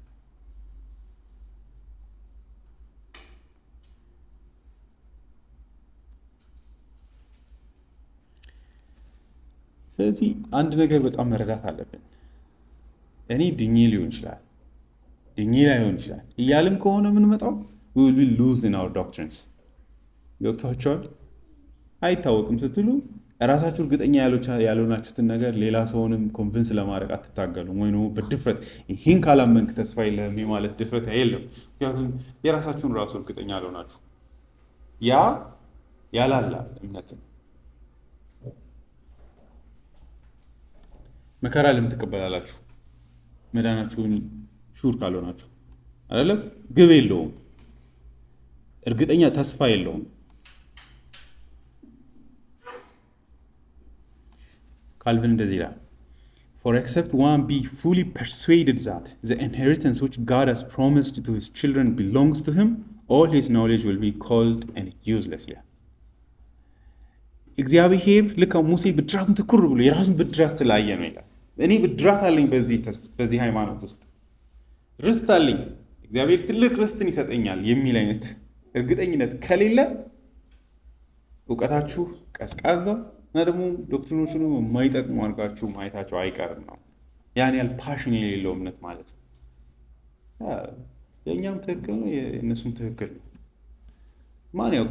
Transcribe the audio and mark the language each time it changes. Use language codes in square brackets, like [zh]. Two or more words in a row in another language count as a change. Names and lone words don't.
[am] ስለዚህ አንድ ነገር በጣም መረዳት አለብን። እኔ ድኜ ሊሆን ይችላል፣ ድኜ ላይሆን ይችላል እያልም ከሆነ የምንመጣው [en] we will lose in our doctrines። [am] ገብቷቸዋል? አይታወቅም ስትሉ ራሳችሁ እርግጠኛ ያልሆናችሁትን ነገር ሌላ ሰውንም ኮንቪንስ ለማድረግ አትታገሉም። ወይ በድፍረት ይህን ካላመንክ ተስፋ የለህም ማለት ድፍረት የለም። ምክንያቱም የራሳችሁን ራሱ እርግጠኛ ያልሆናችሁ ያ ያላላል እምነትን። መከራ ለምን ትቀበላላችሁ? መዳናችሁን ሹር ካልሆናችሁ አይደለም። ግብ የለውም፣ እርግጠኛ ተስፋ የለውም። ካልቪን እንደዚህ ይላል፣ [en] for except one be fully persuaded that the inheritance which God has promised to his children belongs to him, all his knowledge will be cold and useless. [am] እግዚአብሔር ልክ ሙሴ ብድራቱን ትኩር ብሎ የራሱን ብድራት ስላየ ነው ይላል። እኔ ብድራት አለኝ በዚህ ሃይማኖት ውስጥ ርስት አለኝ፣ እግዚአብሔር ትልቅ ርስትን ይሰጠኛል የሚል አይነት እርግጠኝነት ከሌለ እውቀታችሁ ቀዝቃዛ እና ደግሞ ዶክትሪኖቹን የማይጠቅሙ አድርጋችሁ ማየታቸው አይቀርም ነው። ያን ያህል ፓሽን የሌለው እምነት ማለት ነው። የእኛም ትክክል ነው፣ የእነሱም ትክክል ነው። ማን ያውቃል?